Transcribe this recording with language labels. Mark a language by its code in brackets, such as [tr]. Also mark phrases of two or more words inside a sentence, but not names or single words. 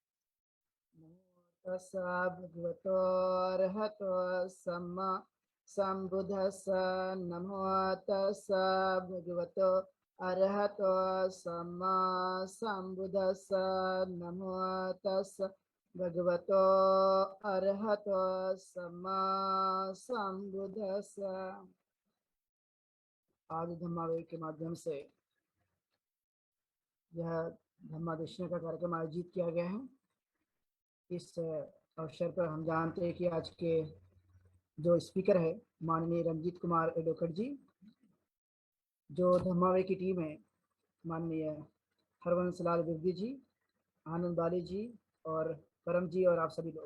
[pi] नमो तस्सा भगवतो अरहतो सम्मा संबुद्धस्स। नमो तस्सा भगवतो अरहतो सम्मा संबुद्धस्स। नमो तस्सा भगवतो अरहतो सम्मा संबुद्धस्स। [hi] आज धम्मावेव के माध्यम से यह धम्मादेशना का कार्यक्रम आयोजित किया गया है। इस अवसर पर हम जानते हैं कि आज के जो स्पीकर है माननीय रंजीत कुमार एडवोकेट जी, जो धम्मावेव की टीम है माननीय हरवंश लाल विरदी जी, आनंद बाली जी और करम जी और आप सभी लोग।